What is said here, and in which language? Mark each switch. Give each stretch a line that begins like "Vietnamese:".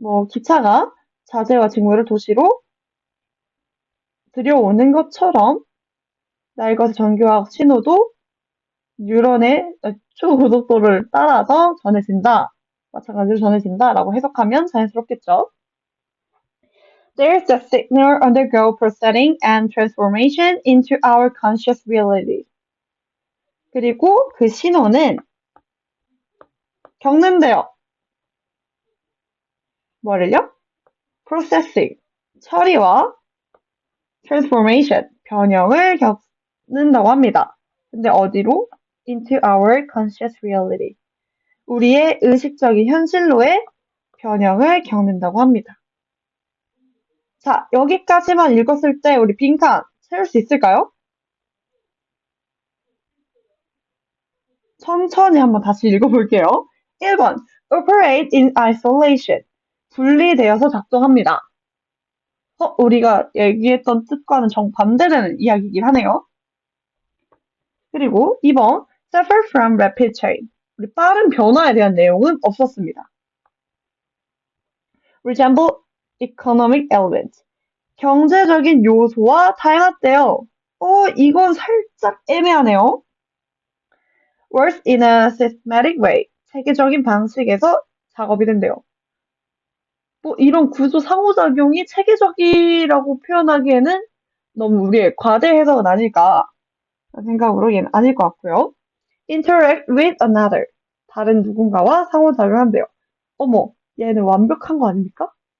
Korean: 기차가 자재와 직물을 도시로 들여오는 것처럼 날것의 전기화학 신호도 뉴런의 초고속도로를 따라서 마찬가지로 전해진다라고 해석하면 자연스럽겠죠.
English: There's a signal undergo processing and transformation into our conscious reality.
Korean: 그리고 그 신호는 겪는데요. 뭐를요? processing, 처리와 transformation, 변형을 겪는다고 합니다. 근데 어디로?
English: into our conscious reality.
Korean: 우리의 의식적인 현실로의 변형을 겪는다고 합니다. 자, 여기까지만 읽었을 때 우리 빈칸 채울 수 있을까요? 천천히 한번 다시 읽어볼게요.
English: 1번. operate in isolation.
Korean: 분리되어서 작동합니다. 우리가 얘기했던 뜻과는 정반대되는 이야기이긴 하네요. 그리고 2번.
English: suffer from rapid change.
Korean: 우리 빠른 변화에 대한 내용은 없었습니다.
English: resemble economic element.
Korean: 경제적인 요소와 닮았대요. 이건 살짝 애매하네요.
English: Works in a systematic way.
Korean: 체계적인 방식에서 작업이 된대요. 뭐 이런 구조 상호작용이 체계적이라고 표현하기에는 너무 우리의 과대 해석은 아닐까 생각으로 얘는 아닐 것 같고요.
English: Interact with another.
Korean: 다른 누군가와 상호작용한대요. 어머, 얘는 완벽한 거 아닙니까?